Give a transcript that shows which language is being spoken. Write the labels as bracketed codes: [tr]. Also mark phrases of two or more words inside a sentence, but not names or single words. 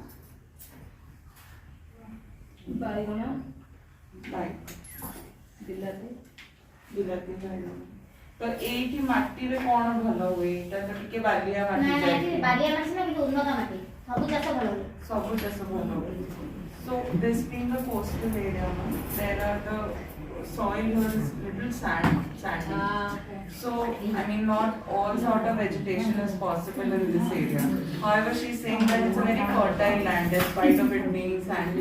[or] बाइगण ବିଲାତି ବିଲାତି ବାଇଗଣ ତ ଏଠି ମାଟି ରେ କୌନ ଭଲ ହୁଏ ଏଟା ତ ଟିକେ ବାଲିଆ ମାଟି ବାଲିଆ ମାଟି ନା କି ଉନ୍ନତ ମାଟି ସବୁ ଚାଷ ଭଲ ହୁଏ ସବୁ ଚାଷ ଭଲ ହୁଏ [en] so this being a coastal area there are the soil is little sandy so I mean not all sort of vegetation is possible in this area. However, she is saying that it's a very fertile land despite of it being sandy.